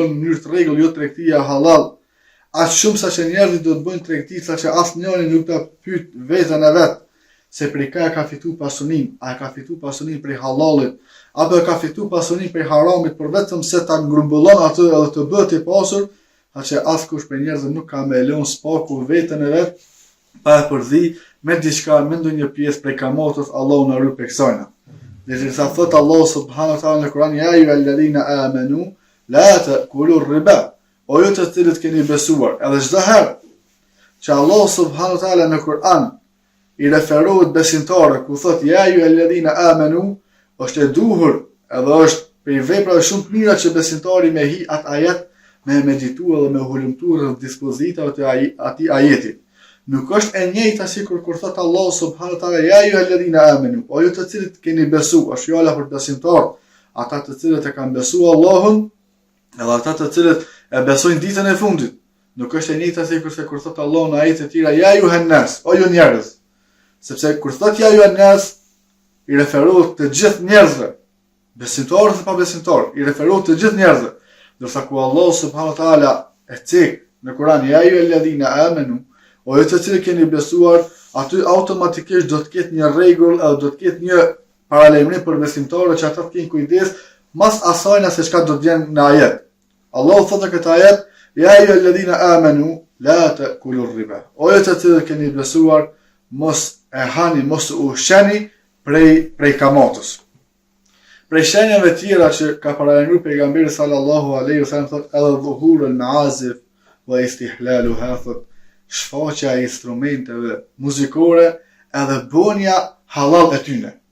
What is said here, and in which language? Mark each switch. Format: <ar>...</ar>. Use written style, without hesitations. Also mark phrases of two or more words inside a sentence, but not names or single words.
<sq>në mënyrë të rregull, jo tregtia halal, aq shumë sa që njerëzit do të bëjnë tregti sa që asnjëri nuk ta pyet veten e vet se prej ka ka fitu pasunin, a ka fitu pasunin prej halalit, apo ka fitu pasunin prej haramit, por vetëm se ta grumbullon atë edhe të bëhet i pasur, që askush prej njerëzve nuk ka me lënë spaku veten e vet, pa e përdhi me diçka, me ndonjë pjesë prej kamatos, Allahu na ruaj prej kësaj. Dhe sa thot Allah</sq> <ar>سبحانه وتعالى</ar> <sq>në Kur'an,</sq> <ar>يا أيها الذين آمنوا لا تأكلوا الربا,</ar> <sq>o ju të cilët keni besuar, edhe çdo herë që Allah</sq> <ar>سبحانه وتعالى</ar> <sq>në Kur'an i referohet besimtarëve ku thot</sq> <ar>يا أيها الذين آمنوا,</ar> <sq>është e duhur edhe është për vepra shumë të mira që besimtari me hi atë ajet, me meditu edhe me hulumtu rreth dispozitave të atij ajeti. Nuk është e njëjta sikur kur thot Allah</sq> <ar>سبحانه وتعالى يا أيها الذين آمنوا,</ar> <sq>o ju të cilët keni besuar, është fjala për besimtar, ata të cilët e kanë besuar Allahun, edhe ata të cilët e besojnë ditën e fundit. Nuk është e njëjta sikur se kur thot Allah në ajete të tjera</sq> <ar>يا أيها الناس,</ar> <sq>o ju njerëz. Sepse kur thot</sq> <ar>يا أيها الناس</ar> <sq>i referohet të gjithë njerëzve, besimtarë dhe pa besimtarë, i referohet të gjithë njerëzve. Ndërsa ku Allah</sq> <ar>سبحانه وتعالى</ar> <sq>e cek në Kur'an</sq> <ar>يا أيها الذين آمنوا,</ar> <sq>o ju të cilët keni besuar, aty automatikisht do të ketë një rregull, do të ketë një paralajmërim për besimtarët që ata të kenë kujdes mas asaj se çka do të vjen në ajet. Allah thotë në këtë ajet</sq> <ar>يا أيها الذين آمنوا لا تأكلوا الربا.</ar> <sq>O ju të cilët keni besuar, mos e hani, mos u sheni prej kamatos. Prej shenjave tjera që ka paralajmëruar pejgamberi</sq> <ar>صلى الله عليه وسلم</ar> <sq>thotë edhe</sq> <ar>ظهور المعازف واستحلالها,</ar> <sq>thotë shfaqja e instrumenteve muzikore edhe bënia halal e tyne.</sq>